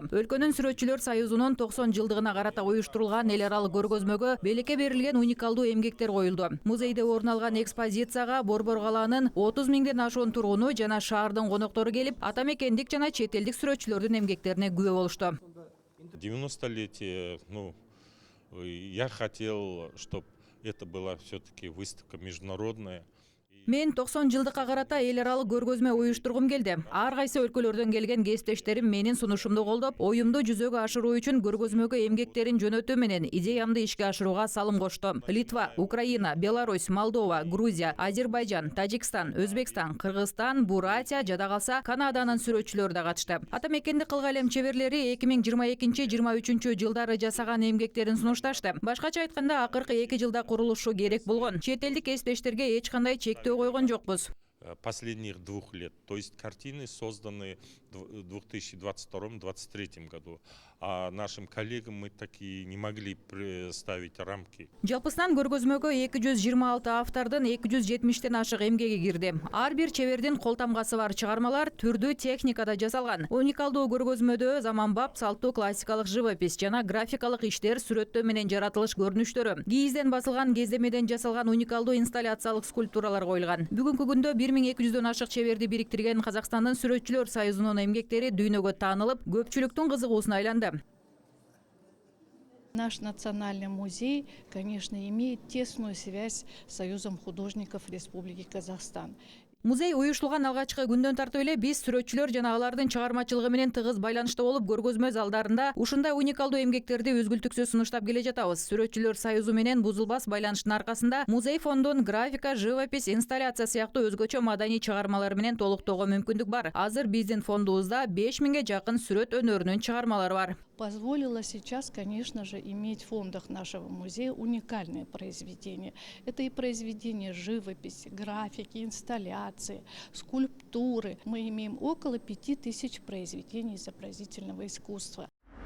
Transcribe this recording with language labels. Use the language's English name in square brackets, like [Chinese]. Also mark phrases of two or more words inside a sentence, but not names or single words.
[Kyrgyz] Өлкөнүн Сүрөтчүлөр союзунун 90 жылдыгына карата уюштурулган эл аралык көргөзмөгө белекке берилген уникалдуу эмгектер коюлду. Музейде орун алган экспозицияга Борбор калаанын 30 миңден ашуун тургуну жана шаардын коноктору келип, ата мекендик жана чет элдик сүрөтчүлөрдүн эмгектерине күбө болушту. [Russian] 90-летие, я хотел, чтобы это была все-таки выставка международная. [Kyrgyz] Мен 90 жылдыкка карата эл аралык көргөзмө уюштургум келди. Ар кайсы өлкөлөрдөн келген кесиптештерим менин сунушумду колдоп, оюмду жүзөгө ашыруу үчүн көргөзмөгө эмгектерин жөнөтүү менен идеямды ишке ашырууга салым кошту. Литва, Украина, Беларусь, Молдова, Грузия, Азербайжан, Тажикстан, Өзбекстан, Кыргызстан, Бурятия, жада калса Канаданын сүрөтчүлөрү да катышты. Ата мекендик кылгалем чеберлери 2022-23 жылдары жасаган эмгектерин сунушташты. Башкача айтканда, акыркы 2 жылда курулушу керек болгон. Чет элдик кесиптештерге эч кандай чектөө койгон жокпуз. [Russian] Последних 2 лет. То есть картины созданы в 2022-2023 году. А нашим коллегам мы таки не могли представить рамки. [Kyrgyz] Жалпысынан көргөзмөгө 226 автордун 270тен ашык эмгеги кирди. Ар бир чебердин кол тамгасы бар чыгармалар түрдүү техникада жасалган. Уникалдуу көргөзмөдө заманбап салттуу классикалык живопись жана графикалык иштер сүрөттөө менен жаратылыш көрүнүштөрү. Кийизден басылган кездемеден жасалган уникалдуу инсталляциялык скульптуралар коюлган. Бүгүнкү күндө 1200дөн ашык чеберди бириктирген Казакстандын Сүрөтчүлөр союзунун эмгектери дүйнөгө таанылып, көпчүлүктүн кызыгуусуна айланды. [Russian] Наш национальный музей, конечно, имеет тесную связь с Союзом художников Республики Казахстан. [Kyrgyz] Музей уюштурулган алгачкы күндөн тартып эле биз сүрөтчүлөр жана алардын чыгармачылыгы менен тыгыз байланышта болуп, көргөзмө залдарында ушундай уникалдуу эмгектерди үзгүлтүксүз сунуштап келе жатабыз. Сүрөтчүлөр союзу менен бузулбас байланыштын аркасында музей фондун графика, живопись, инсталляция сыяктуу өзгөчө маданий чыгармалар менен толуктоого мүмкүндүк бар. Азыр биздин фондубузда 5000ге жакын сүрөт өнөрүнүн чыгармалары бар. [Russian] Позволило сейчас, конечно же, иметь в фондах нашего музея уникальные произведения. Это и произведения живописи, графики, инсталляции, скульптуры. Мы имеем около 5000 произведений изобразительного искусства.